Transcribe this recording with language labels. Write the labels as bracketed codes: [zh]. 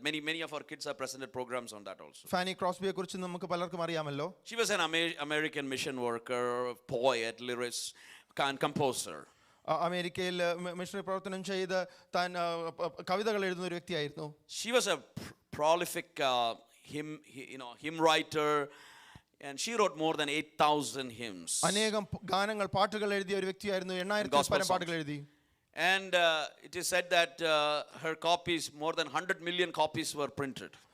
[en] Many of our kids have presented programs on that also. [ml] Fani ക്രോസ്ബിയെ കുറിച്ച് നമുക്ക് പലർക്കും അറിയാമല്ലോ. [en] She was an American mission worker, poet, lyricist, and composer. [ml] അമേരിക്കയിൽ missionary പ്രവർത്തനം ചെയ്ത് താൻ കവിതകൾ എഴുതുന്ന ഒരു വ്യക്തിയായിരുന്നു. [en] She was a prolific hymn writer, and she wrote more than 8,000 hymns. [ml] അനേകം ഗാനങ്ങൾ, പാട്ടുകൾ എഴുതിയ ഒരു വ്യക്തിയായിരുന്നു. 8,000 പരം പാട്ടുകൾ എഴുതി. [en] And it is said that her copies, more than 100 million copies were printed.